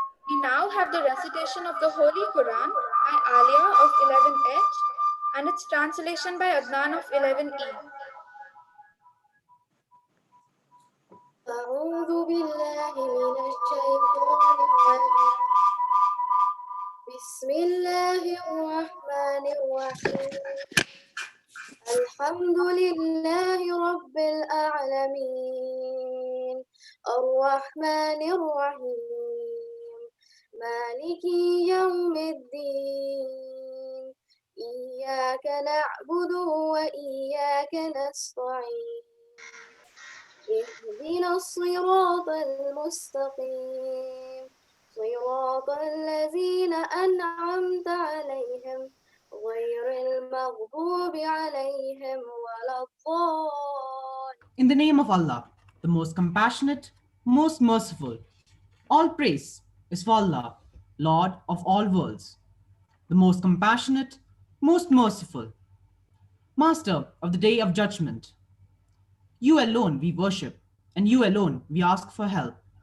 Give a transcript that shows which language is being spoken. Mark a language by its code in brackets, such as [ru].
[en] We now have the recitation of the Holy Quran by Alia of 11H and its translation by Adnan of 11E. [ar] أعوذ بالله من الشيطان الرجيم. بسم الله الرحمن الرحيم. الحمد لله رب العالمين الرحمن الرحيم مالك يوم الدين إياك نعبد وإياك نستعين اهدنا الصراط المستقيم صراط الذين أنعمت عليهم غير المغضوب عليهم ولا الضالين. [en] In the name of Allah, the most compassionate, most merciful. All praise is for Allah, Lord of all worlds, the most compassionate, most merciful, Master of the day of judgment. You alone we worship, and you alone we ask for help.